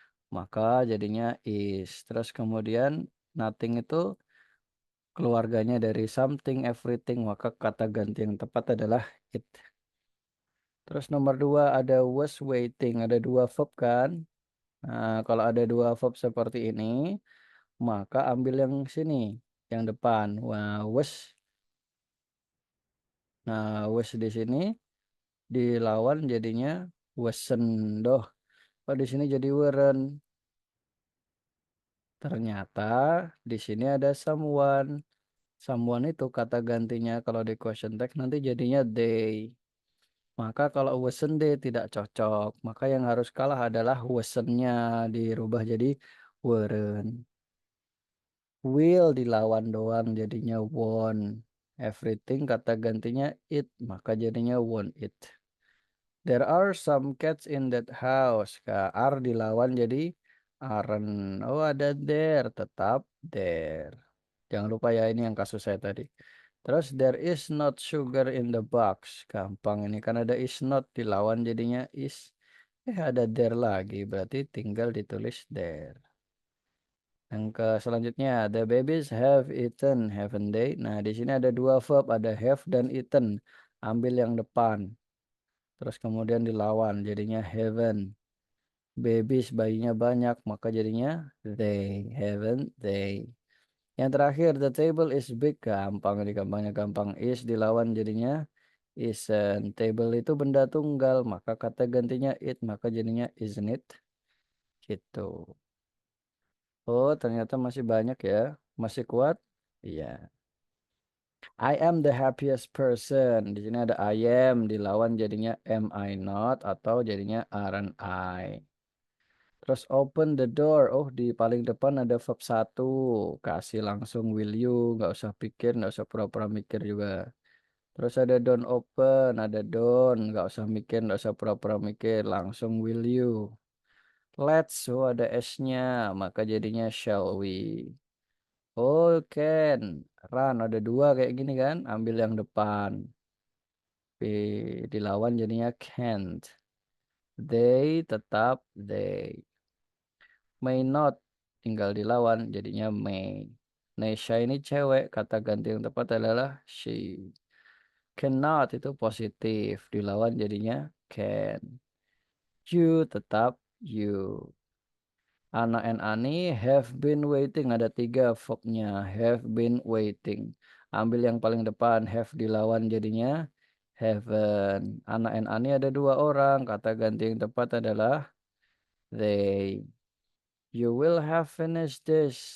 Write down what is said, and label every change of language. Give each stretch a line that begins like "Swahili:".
Indonesian: Maka jadinya is. Terus kemudian nothing itu keluarganya dari something, everything, maka kata ganti yang tepat adalah it. Terus nomor dua ada was waiting, ada dua verb kan. Nah, kalau ada dua verb seperti ini, maka ambil yang sini, yang depan. Wah, was. Nah, was di sini dilawan jadinya wasn't. Doh, oh di sini jadi weren't. Ternyata di sini ada someone. Someone itu kata gantinya kalau di question tag nanti jadinya they. Maka kalau wasn't they tidak cocok. Maka yang harus kalah adalah wasn't-nya dirubah jadi weren't. Will dilawan doang jadinya won't. Everything kata gantinya it, maka jadinya
English: won't it. There are some cats in that house. Are
Indonesian: dilawan jadi
English: aren't.
Indonesian: Oh ada there, tetap there. Jangan lupa ya ini yang kasus saya tadi. Terus
English: there is not sugar in the box.
Indonesian: Gampang ini kan ada is not dilawan jadinya is. Ada there lagi berarti tinggal ditulis there. Yang ke selanjutnya
English: the babies have eaten, haven't they?
Indonesian: Nah, di sini ada dua verb, ada have dan eaten. Ambil yang depan. Terus kemudian dilawan jadinya haven't. Babies bayinya banyak maka jadinya they,
English: haven't they.
Indonesian: Yang terakhir, the table is big. Gampang ini, gampangnya gampang. Is dilawan jadinya isn't. Table itu benda tunggal, maka kata gantinya it, maka jadinya
English: isn't it.
Indonesian: Gitu. Oh, ternyata masih banyak ya. Masih kuat? Iya.
English: I am the happiest person.
Indonesian: Di sini ada I am, dilawan jadinya
English: am I not,
Indonesian: atau jadinya
English: aren't I.
Indonesian: Terus open the door. Oh, di paling depan ada verb satu. Kasih langsung
English: will you.
Indonesian: Nggak usah pikir, nggak usah pura-pura mikir juga. Terus ada don't open, ada don't. Nggak usah mikir, nggak usah pura-pura mikir. Langsung
English: will you.
Indonesian: Let's, oh ada S-nya. Maka jadinya
English: shall we.
Indonesian: Oh, can. Run, ada dua kayak gini kan. Ambil yang depan. Dilawan jadinya can't. They tetap they. May not tinggal dilawan jadinya may. Nesha ini cewek, kata ganti yang tepat adalah she. Cannot itu positif, dilawan jadinya can. You tetap you. Ana and Ani have been waiting, ada tiga verbnya, have been waiting. Ambil yang paling depan, have dilawan jadinya haven't. Anna and Ani ada dua orang. Kata ganti yang tepat adalah they.
English: You will have finished this.